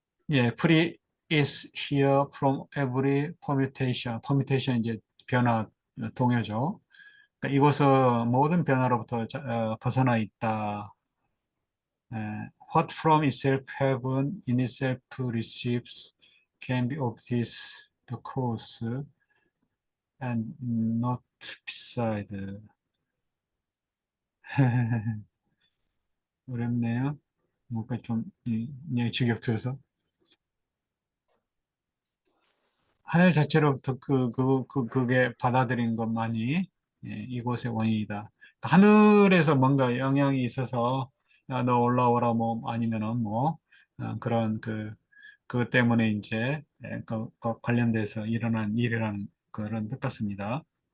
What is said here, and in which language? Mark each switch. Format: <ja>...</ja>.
<en>예, free is here from every permutation.</en> <ko>permutation 이제 변화 동요죠. 그러니까 이곳은 모든 변화로부터 벗어나 있다.</ko> <en>Uh, what from itself heaven in itself receives can be of this the cause and not beside.</en> <ko>어렵네요. 뭔가 좀 그냥 직역돼서 하늘 자체로부터 그게 받아들인 것만이 이곳의 원인이다. 하늘에서 뭔가 영향이 있어서 야, 너 올라오라 뭐 아니면은 뭐 그런 그것 때문에 이제 관련돼서 일어난 일이라는 그런 뜻 같습니다.</ko>